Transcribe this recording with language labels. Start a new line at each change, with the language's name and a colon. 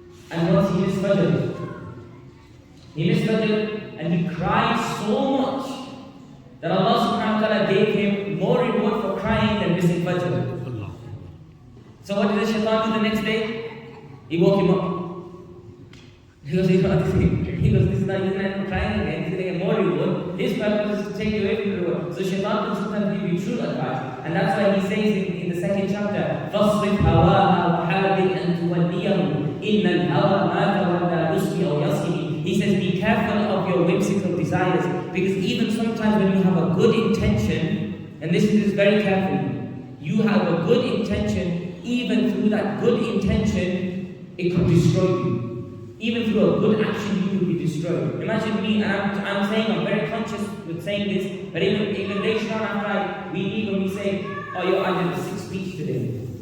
English: And once he missed Fajr. He missed Fajr and he cried so much that Allah subhanahu wa ta'ala gave him more reward for crying than missing Fajr. Allah. So what did the shaitan do the next day? He woke him up. He goes, this is not, he's not crying again, he's going to get more reward. His purpose is to take you away from the reward. So shaitan can sometimes give you true advice. And that's why he says in the second chapter,
Arabic: فَاصْرِفْ هَوَاهَا وَحَاذِرْ أَن تُوَلِّيَهُ إِنَّ الْهَوَى مَا تَوَلَّى يُسْمِعُ يَصِمِ.
English: He says, be careful of your whimsical desires. Because even sometimes when you have a good intention, and listen to this very carefully, you have a good intention, even through that good intention, it could destroy you. Even through a good action, you could be destroyed. Imagine me, and I'm saying, I'm very conscious with saying this, but even later on after we leave and we say, oh, yo, I did a 6 speech today.